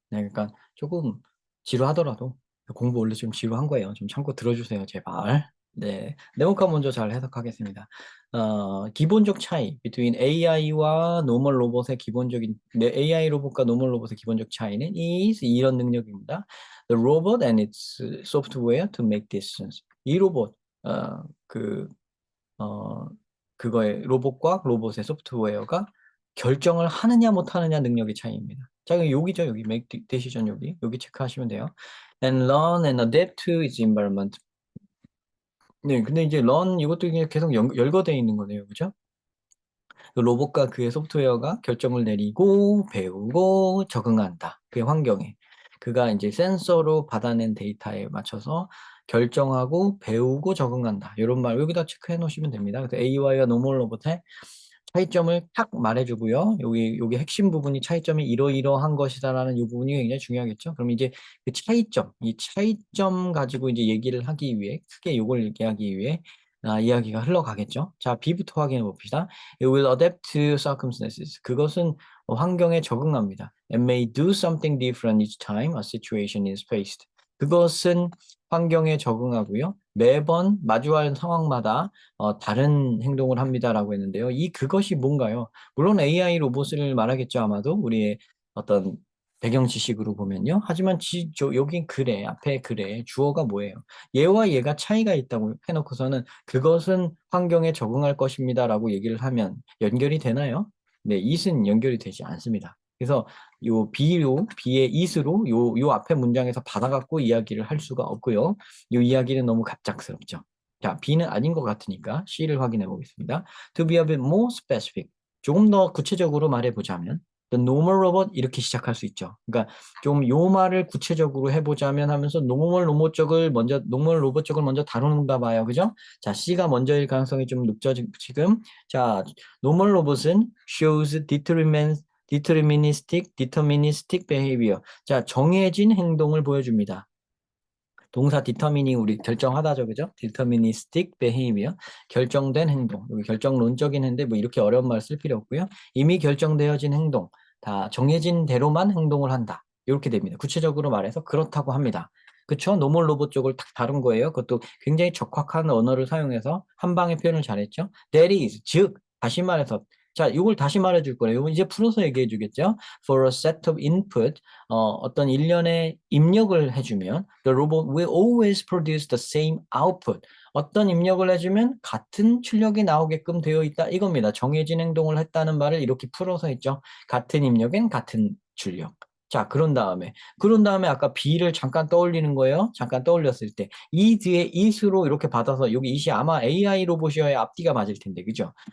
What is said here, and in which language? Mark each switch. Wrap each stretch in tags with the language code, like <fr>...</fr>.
<ko>네, 그러니까 조금 지루하더라도 공부 원래 좀 지루한 거예요. 좀 참고 들어주세요, 제발. 네, 네모칸 먼저 잘 해석하겠습니다. 기본적 차이, between AI와 normal 로봇의 기본적인, 네, AI 로봇과 normal 로봇의 기본적 차이는 is 이런 능력입니다.</ko> <en>The robot and its software to make decisions.</en> <ko>이 로봇, 어, 그, 어, 그거의 로봇과 로봇의 소프트웨어가 결정을 하느냐 못하느냐 능력의 차이입니다. 자, 여기죠, 여기 make decision 여기 체크하시면 돼요.</ko> <en>And learn and adapt to its environment.</en> <ko>네, 근데 이제 learn 이것도 그냥 계속 열거되어 있는 거네요, 그죠? 그 로봇과 그의 소프트웨어가 결정을 내리고 배우고 적응한다. 그의 환경에. 그가 이제 센서로 받아낸 데이터에 맞춰서 결정하고 배우고 적응한다. 이런 말 여기다 체크해 놓으시면 됩니다. 그래서 AI와 노멀 로봇의 차이점을 딱 말해주고요. 여기 핵심 부분이 차이점이 이러이러한 것이다라는 이 부분이 굉장히 중요하겠죠. 그럼 이제 그 차이점, 이 차이점 가지고 이제 얘기를 하기 위해 크게 이걸 얘기하기 위해 이야기가 흘러가겠죠. 자, B부터 확인해 봅시다.</ko> <en>It will adapt to circumstances.</en> <ko>그것은 환경에 적응합니다.</ko> <en>And may do something different each time a situation is faced.</en> <ko>그것은 환경에 적응하고요. 매번 마주할 상황마다 다른 행동을 합니다라고 했는데요. 그것이 뭔가요? 물론 AI 로봇을 말하겠죠, 아마도 우리의 어떤 배경 지식으로 보면요. 하지만 여긴 그래, 앞에 그래, 주어가 뭐예요? 얘와 얘가 차이가 있다고 해놓고서는 그것은 환경에 적응할 것입니다라고 얘기를 하면 연결이 되나요? 네, it은 연결이 되지 않습니다. 그래서 B의 it으로 요 앞에 문장에서 받아갖고 이야기를 할 수가 없고요. 이 이야기는 너무 갑작스럽죠. 자, B는 아닌 것 같으니까 C를 확인해 보겠습니다.</ko> <en>To be a bit more specific.</en> <ko>조금 더 구체적으로 말해보자면</ko> <en>The normal robot</en> <ko>이렇게 시작할 수 있죠. 그러니까 좀 요 말을 구체적으로 해보자면 하면서 normal 로봇 쪽을 먼저 다루는가 봐요. 그죠? 자, C가 먼저일 가능성이 좀 높죠, 지금.</ko> <en>자, normal 로봇은 shows deterministic behavior.</en> <ko>자, 정해진 행동을 보여줍니다. 동사 determining 우리 결정하다죠, 그죠? deterministic behavior 결정된 행동. 여기 결정론적인 행동 뭐 이렇게 어려운 말 쓸 필요 없고요. 이미 결정되어진 행동, 다 정해진 대로만 행동을 한다. 이렇게 됩니다. 구체적으로 말해서 그렇다고 합니다. 그쵸? 노멀 로봇 쪽을 딱 다룬 거예요. 그것도 굉장히 적확한 언어를 사용해서 한 방에 표현을 잘했죠.</ko> <en>That is,</en> <ko>즉 다시 말해서 자, 이걸 다시 말해줄 거예요. 이건 이제 풀어서 얘기해 주겠죠.</ko> <en>For a set of input,</en> <ko>어떤 일련의 입력을 해주면</ko> <en>the robot will always produce the same output.</en> <ko>어떤 입력을 해주면 같은 출력이 나오게끔 되어 있다. 이겁니다. 정해진 행동을 했다는 말을 이렇게 풀어서 했죠. 같은 입력엔 같은 출력. 자, 그런 다음에 아까 B를 잠깐 떠올리는 거예요. 잠깐 떠올렸을 때. 이 뒤에 it으로 이렇게 받아서, 여기 it이 아마 AI 로봇이어야 앞뒤가 맞을 텐데, 그죠?</ko>